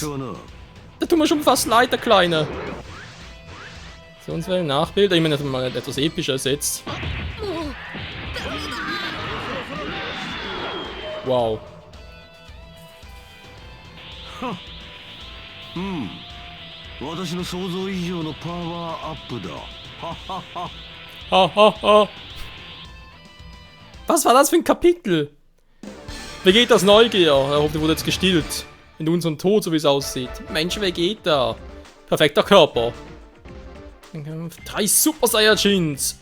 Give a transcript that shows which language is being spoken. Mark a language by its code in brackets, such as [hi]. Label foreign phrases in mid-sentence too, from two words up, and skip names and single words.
[de] Da tut mir schon fast leid, der Kleine. So, uns wäre ein Nachbild. Ich meine, dass man mal etwas Episches setzt. Wow. [ja] 私の想像以上のパワーアップだ。ははは。 Hahaha. [de] Was war das für ein Kapitel? Vegetas Neugier. Er hofft, er wurde jetzt gestillt. In unserem Tod, so wie es aussieht. Mensch, Vegeta. Perfekter Körper. 3 Super Saiyajins.